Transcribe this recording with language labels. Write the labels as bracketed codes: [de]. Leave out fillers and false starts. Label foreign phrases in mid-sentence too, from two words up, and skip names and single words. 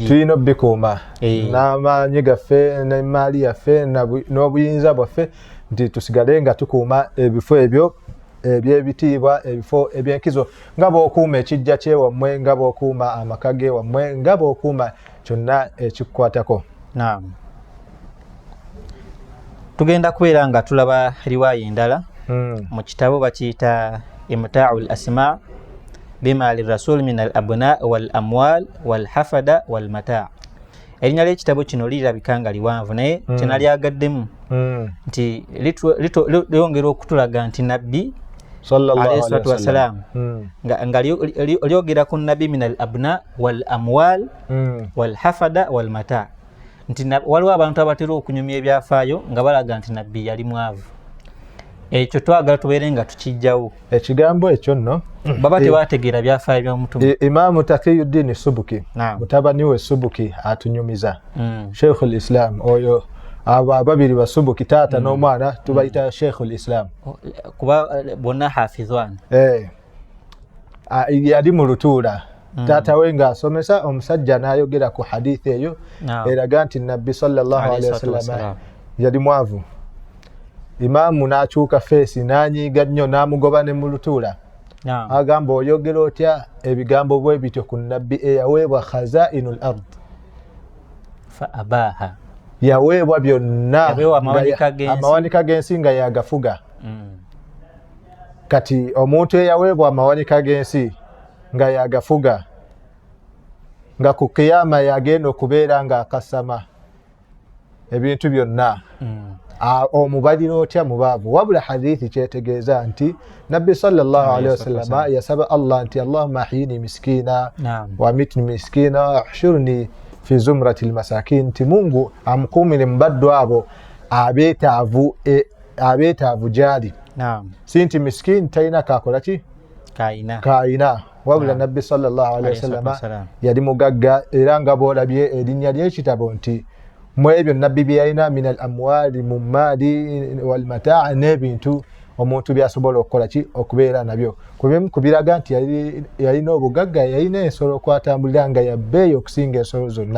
[lg] tulina obikuuma n'amaanyi gaffe n'emaali yaffe n'obuyinza bwaffe nti tusigale nga tukuuma ebifo ebyo eby'ebitiibwa, ebifo eby'enkizo, nga bw'okuuma ekijja kyewammwe, nga bw'okuuma amaka gewammwe, nga bw'okuuma kyonna ekikukwatako. Tugenda kubeera nga tulaba riwaaya endala mu kitabo bakiyita Imtaa'ul Asmaa bima lirrasul min al abna wal amwal wal hafada wal mataa. Erinnya ly'ekitabo kino lirabika nga liwanvu naye kyenalyagademu nti lyongera okutulaga nti Nabbi [ar] عليه الصلاة والسلام [lg] nga lyogera ku Nabbi [ar] من الأبناء والأموال والحفدة والمتاع, [lg] nti waliwo abantu abatera okunyumya ebyafaayo nga balaga nti Nabbi yali mwavu. Ekyo twagala tubeere nga tukijjawo. Ekigambo ekyo nno baba tebategeera byafaayo by'omutume. Imaamu Taqiyuddin Subuki mutabani we Subuki atunyumiza. Sheikhul Islam oyo abo ababiri ba Subuki taata n'omwana tubayita Sheikhul Islam kuba bonna hafidhwan. Yali mu lutuula taata we ng'asomesa, omusajja n'ayogera ku hadithi eyo eraga nti Nabbi [ar] صلى الله عليه وسلم [lg] yali mwavu. Imaamu n'akyuka feesi n'anyiiga nnyo n'amugoba ne mu lutuula. Agamba oyogera otya ebigambo bwe bityo ku Nabbi eyaweebwa [ar] خزائن الأرض فأباها, [lg] yaweebwa byonna, amawanika g'ensi nga yagafuga. Kati omuntu eyaweebwa amawanika g'ensi nga yagafuga nga ku kiyama yagenda okubeera nga akasama ebintu byonna, omubalira otya mubaavu? Wabula hadithi kyetegeeza nti Nabbi [ar] صلى الله عليه وسلم [lg] yasaba Allah nti [ar] اللهم أحيني مسكينا وأمتني مسكينا واحشرني في زمرة المساكين, [lg] nti Mungu amukumire mubaddu abo abeetaavu gyali. Si nti miskini talina kakola ki kaina, wabula Nabbi [ar] صلى الله عليه وسلم [lg] yali mugagga era nga boolabye erinnya ly'ekitabo nti mu ebyo Nabbi bye yalina [ar] من الأموال [lg] mu maali [ar] والمتاع [lg] n'ebintu omuntu byasobola okukola ki okubeera nabyo. Kubiraga nti yalina obugagga, yalina ensolo okwatambulira nga yabbeeyi okusinga ensolo zonna.